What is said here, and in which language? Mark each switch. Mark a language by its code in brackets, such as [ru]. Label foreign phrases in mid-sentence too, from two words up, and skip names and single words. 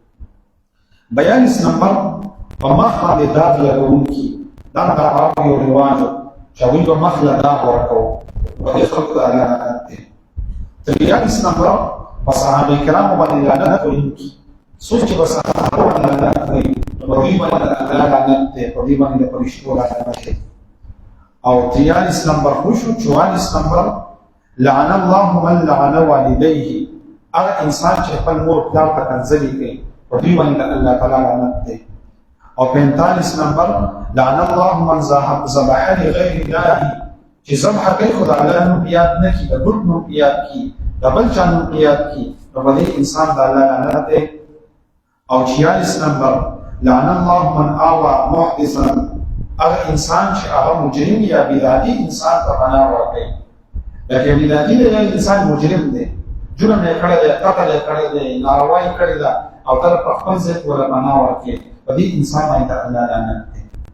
[ps] 42 نمبر په مخ باندې داغ لګونکي دا د عربو یو رواج چې هغوی په مخ له داغ ورکوو په دې خلکو د الله لعنت دی. 43 نمبر په صحابه کرامو باندې لعنت ویونکي څوک چې په صحابه باندې لعنت کوي په دوی باندې د الله لعنت دی، په دوی باندې د فرشتو لعنت دی. او 43 نمبر خوشو. 44 نمبر [ar] لعن الله من لعن والديه [ps] هغه انسان چې خپل مور پلار ته کنځلې کوي په دوی باندې د الله تعالی لعنت دی. او 45 نمبر [ar] لعن الله من ذبح لغير الله [ps] چې ذبح کوي خو د الله نوم یاد نه کړي، د بت نوم یاد کړي، د بل چا نوم یاد کړي، نو په دې انسان د الله لعنت دی. او 46 نمبر [ar] لعن الله من آوى محدثا [ps] هغه انسان چې هغه مجرم یا بدعتي انسان ته پناه ورکوي. لکه بدعتي دی انسان مجرم دی، جرم یې کړی دی، قتل یې کړی دی، ناروا یې کړې ده او ته په خپل ضد ورله پناه ورکوي، په دې انسان باندې د الله لعنت دی.